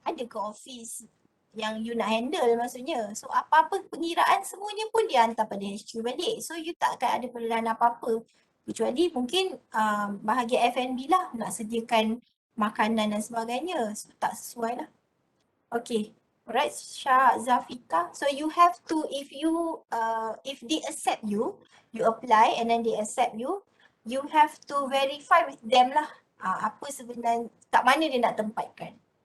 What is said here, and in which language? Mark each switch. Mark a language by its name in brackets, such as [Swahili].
[Malay] Ada ke office yang you nak handle maksudnya? So apa-apa pengiraan semuanya pun dia hantar pada HQ balik. So you tak akan ada perlahan apa-apa. Kecuali mungkin bahagian F&B lah nak sediakan makanan dan sebagainya. So, tak sesuai lah. Okay. Alright, Syah Zafika. [English] So you have to, if they accept you, you apply and then they accept you, you have to verify with them lah. [Malay] Apa sebenarnya, kat mana dia nak tempatkan.